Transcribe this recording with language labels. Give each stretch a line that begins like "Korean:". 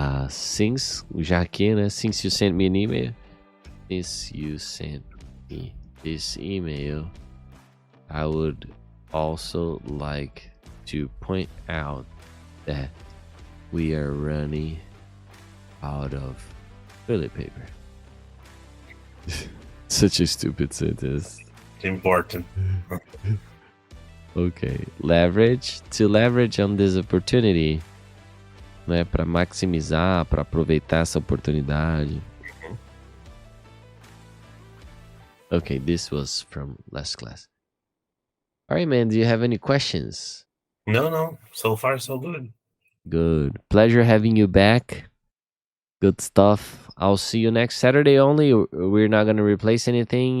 English: Since,
Portuguese: já que, né?
English: Since you sent me an email. Since you sent me this email, I would also like to point out that we are running out of toilet paper. Such a stupid sentence. It's important. Okay. Leverage. To leverage on this opportunity. Né?
Portuguese: Para maximizar, para aproveitar essa oportunidade.
English: Okay, this was from last class. All right, man. Do you have any questions? No. So far, so good. Good. Pleasure having you back. Good stuff. I'll see you next Saturday only. We're not going to replace anything.